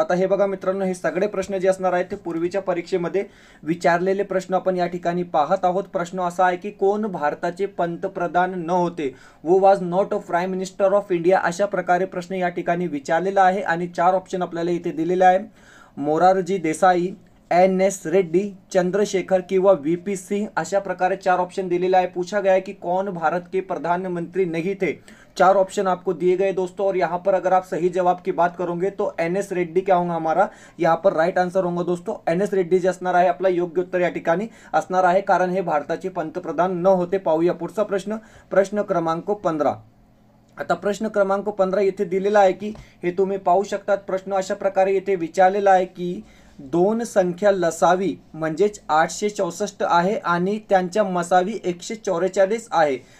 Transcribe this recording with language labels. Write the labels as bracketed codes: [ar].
[mr] आता हे बघा मित्रांनो, हे सगळे प्रश्न जे असणार आहेत ते पूर्वीच्या परीक्षेमध्ये विचारलेले प्रश्न आपण या ठिकाणी पाहत आहोत. प्रश्न असा आहे की कोण भारताचे पंतप्रधान न होते, [en] वो was not a prime minister of India [mr] अशा प्रकारे प्रश्न या ठिकाणी विचारलेला आहे आणि 4 ऑप्शन आपल्याला इथे दिलेले आहे. मोरारजी देसाई, एन.एस. रेड्डी, चंद्रशेखर किंवा वी.पी. [hi] सिंह [mr] अशा प्रकारे 4 ऑप्शन दिलेला है. [hi] पूछा गया है कि कौन भारत के प्रधानमंत्री नहीं थे. 4 ऑप्शन आपको दिए गए दोस्तों और यहाँ पर अगर आप सही जवाब की बात करोगे तो एन.एस. रेड्डी क्या होगा हमारा यहाँ पर राइट आंसर होगा दोस्तों. एन.एस. [mr] रेड्डी जे असणार आहे आपला योग्य उत्तर या ठिकाणी असणार आहे, कारण हे भारताचे पंतप्रधान न होते. पाहूया पुढचा प्रश्न. प्रश्न क्रमांक 15. आता प्रश्न क्रमांक 15 येथे दिलेला आहे की हे तुम्ही पाहू शकतात. प्रश्न अशा प्रकारे येथे विचारलेला आहे की 2 संख्या लसावी म्हणजेच 864 आहे आणि त्यांच्या मसावी 144 आहे.